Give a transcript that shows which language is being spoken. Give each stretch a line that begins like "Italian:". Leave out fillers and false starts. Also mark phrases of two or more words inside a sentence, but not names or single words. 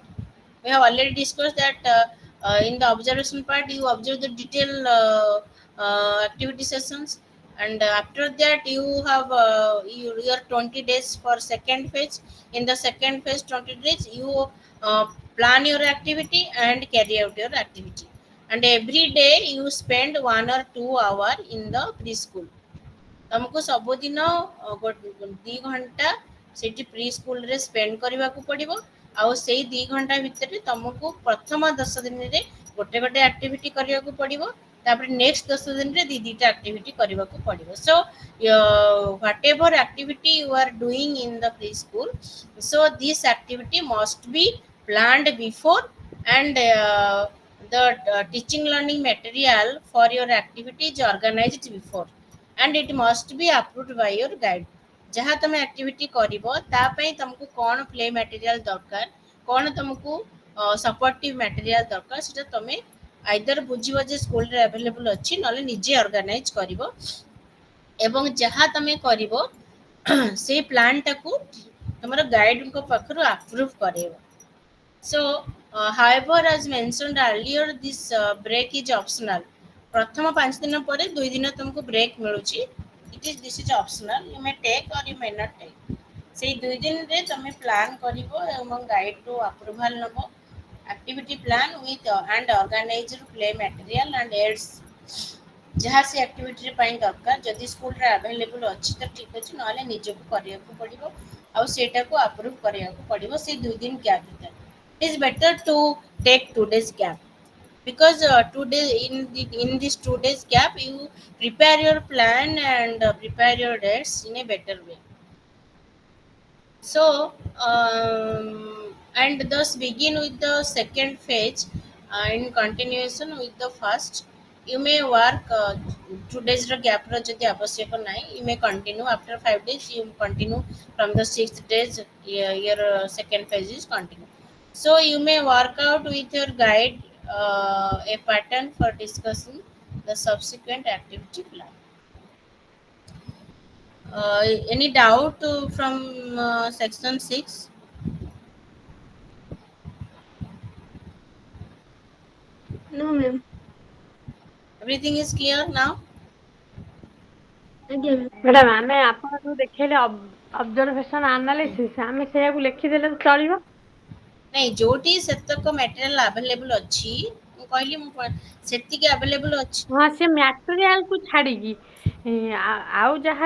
English: We have already discussed that in the observation part you observe the detailed activity sessions, and after that you have your 20 days for second phase. In the second phase 20 days you uh, plan your activity and carry out your activity, and every day you spend 1 or 2 hour in the preschool.
Odia: ତମକୁ ସବୁଦିନ 2 ଘଣ୍ଟା ସେଇଠି ପ୍ରି ସ୍କୁଲରେ ସ୍ପେଣ୍ଡ କରିବାକୁ ପଡ଼ିବ। ଆଉ ସେଇ 2 ଘଣ୍ଟା ଭିତରେ ତମକୁ ପ୍ରଥମ 10 ଦିନରେ ଗୋଟେ ଗୋଟେ ଆକ୍ଟିଭିଟି କରିବାକୁ ପଡ଼ିବ, ତାପରେ ନେକ୍ସଟ 10 ଦିନରେ ଦିଟା ଆକ୍ଟିଭିଟି କରିବାକୁ ପଡ଼ିବ।
English: so whatever activity you are doing in the pre school, so this activity must be planned before, and the teaching learning material for your activity is organized before, and it must be approved by your guide.
Odia: ଯାହା ତମେ ଆକ୍ଟିଭିଟି କରିବ ତା ପାଇଁ ତମକୁ କ'ଣ
English: play material
Odia: ଦରକାର, କ'ଣ ତମକୁ
English: supportive material
Odia: ଦରକାର, ସେଟା ତମେ ଆଇଦର ବୁଝିବ ଯେ ସ୍କୁଲରେ ଆଭେଲେବୁଲ ଅଛି, ନହେଲେ ନିଜେ ଅର୍ଗାନାଇଜ କରିବ। ଏବଂ ଯାହା ତମେ କରିବ ସେଇ ପ୍ଲାନ୍ଟାକୁ ତମର ଗାଇଡଙ୍କ ପାଖରୁ ଆପ୍ରୁଭ୍ କରେଇବ।
English: So, however, as mentioned earlier, this break is optional.
Odia: ପ୍ରଥମ 5 ଦିନ ପରେ 2 ଦିନ ତମକୁ ବ୍ରେକ୍ ମିଳୁଛି,
English: this is optional. You may take or you may not take.
Odia: ସେଇ 2 ଦିନରେ ତମେ ପ୍ଲାନ୍ କରିବ ଏବଂ ଗାଇଡ଼ରୁ ଆପ୍ରୁଭାଲ୍ ନେବ
English: activity plan with and organizer play material and aids
Odia: ଯାହା ସେ ଆକ୍ଟିଭିଟି ପାଇଁ ଦରକାର ଯଦି ସ୍କୁଲରେ ଆଭେଲେବୁଲ୍ ଅଛି ତ ଠିକ୍ ଅଛି ନହେଲେ ନିଜକୁ କରିବାକୁ ପଡ଼ିବ ଆଉ ସେଇଟାକୁ ଆପ୍ରୁଭ୍ କରିବାକୁ ପଡ଼ିବ ସେଇ 2 ଦିନ ଗ୍ୟାପ୍ ଭିତରେ
English: it is better to take 2 days
Odia: ଗ୍ୟାପ୍
English: because 2 days in this 2 days gap you prepare your plan and prepare your dates in a better way. So, and thus begin with the second phase in continuation with the first. You may work 2 days gap
Odia: ଯଦି ଆବଶ୍ୟକ ନାହିଁ
English: you may continue after 5 days you continue from the 6th days your second phase is continue. So you may work out with your guide a pattern for discussing the subsequent activity plan. Any doubt from section 6? No, ma'am. Everything is clear now? Again, ma'am.
Odia: ମ୍ୟାଡାମ ଆମେ ଆପଣ ଯୋଉ ଦେଖେଇଲେ
English: observation analysis
Odia: ଆମେ ସେଇଆକୁ ଲେଖିଦେଲେ ତ ଚଳିବ? ନାଇଁ ଯୋଉଠି ସେତକ
English: material available
Odia: ଅଛି ମୁଁ କହିଲି ମୁଁ ସେତିକି ଆଭେଲେବୁଲ ଅଛି ହଁ ସେ ମ୍ୟାଟେରିଆଲ କୁ ଛାଡିକି ଆଉ ଯାହା